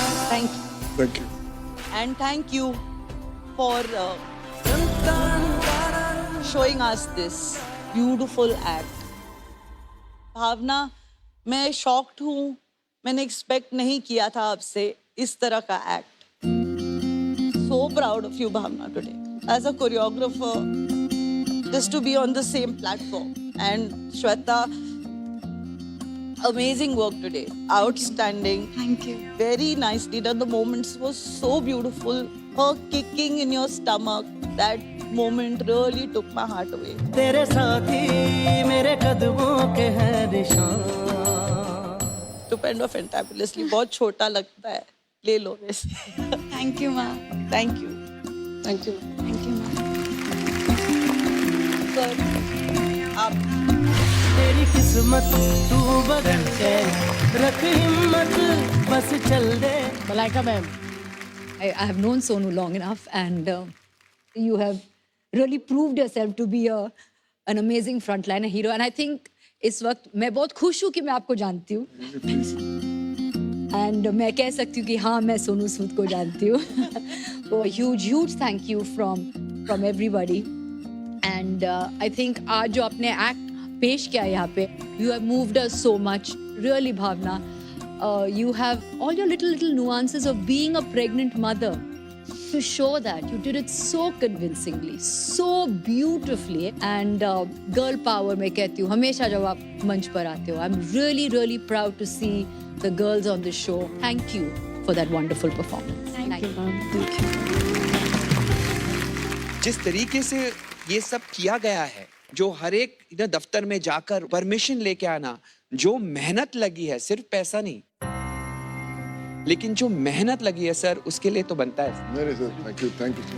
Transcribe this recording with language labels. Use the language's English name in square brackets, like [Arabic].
[English] Thank you and thank you for showing us this beautiful act. [Hindi] भावना, मैं shocked हूँ। मैंने expect नहीं किया था आपसे इस तरह का act. [English] So proud of you, Bhavna, today as a choreographer, just to be on the same platform. And Shweta, amazing work today, outstanding. Thank you. Very nicely done. The moments were so beautiful. Her kicking in your stomach, that moment really took my heart away. [Hindi] तेरे साथी मेरे कदमों के हैं निशान। [English] Stupendo, fantabulously, [Hindi] बहुत छोटा लगता है, ले लो वैसे। [English] Thank you, माँ। Thank you. Thank you. Thank you, माँ। [Hindi] Sir, आप तेरी किस्मत तू बदल के रख हिम्मत, बस चल दे। [English] Malaika ma'am, I have known Sonu long enough, and you have really proved yourself to be an amazing frontliner hero. And I think [Hindi] इस वक्त मैं बहुत खुश हूँ कि मैं आपको जानती हूँ. And मैं कह सकती हूँ कि हाँ मैं सोनू सूद को जानती हूँ. [English] So huge thank you from everybody. And I think [Hindi] आज जो आपने act पेश किया यहाँ पे, [English] you have moved us so much. Really Bhavana, you have all your little nuances of being a pregnant mother. To show that you did it so convincingly, so beautifully, and girl power [Hindi] मैं कहती हूँ हमेशा जब आप मंच पर आते हो. [English] I'm really proud to see the girls on this show. Thank you for that wonderful performance. Thank you. [Hindi] जिस तरीके से ये सब किया गया है, जो हर एक दफ्तर में जाकर परमिशन लेके आना, जो मेहनत लगी है, सिर्फ पैसा नहीं, लेकिन जो मेहनत लगी है सर, उसके लिए तो बनता है. नहीं सर, [English] thank you